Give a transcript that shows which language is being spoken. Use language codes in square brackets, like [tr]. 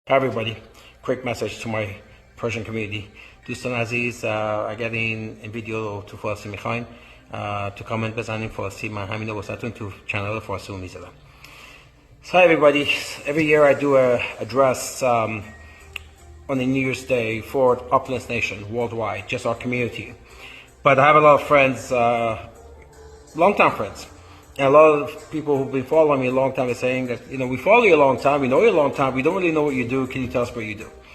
[en] Hi everybody, quick message to my Persian community. [fa] دوستان عزیز اگر این ویدیو تو فارسی میخواین تو کامنت بزنین فارسی من همینو واسهتون تو چنل فارسی میذارم. [en] So hi everybody, every year I do a address on the New Year's Day for Uplands Nation worldwide, just our community. But I have a lot of friends, long-time friends. And a lot of people who've been following me a long time are saying that, we follow you a long time, we know you a long time, we don't really know what you do, can you tell us what you do?